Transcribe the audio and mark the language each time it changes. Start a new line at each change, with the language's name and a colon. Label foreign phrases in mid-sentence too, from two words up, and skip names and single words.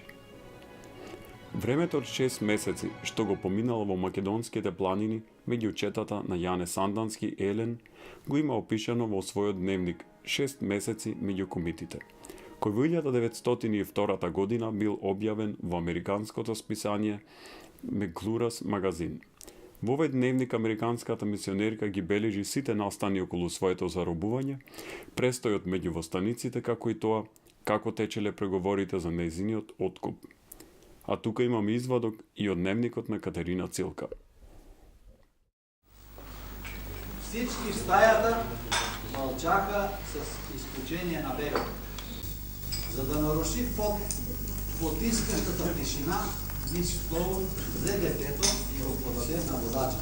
Macedonian: Времето од 6 месеци што го поминало во македонските планини меѓу четата на Јане Сандански Елен го има опишано во својот дневник 6 месеци меѓу комитите, кој во 1902 година бил објавен во американското списание Меглурас магазин. Во овој дневник американската мисионерка ги бележи сите настани околу своето заробување, престојот меѓу востаниците, како и тоа како течеле преговорите за нејзиниот откуп. А тука имам извадок и од дневникот на Катерина Цилка.
Bulgarian: Всички в стајата мълчаха с изключение на бебето. За да наруши потискащата тишина, Мис Стоун взе детето и го подаде на водача.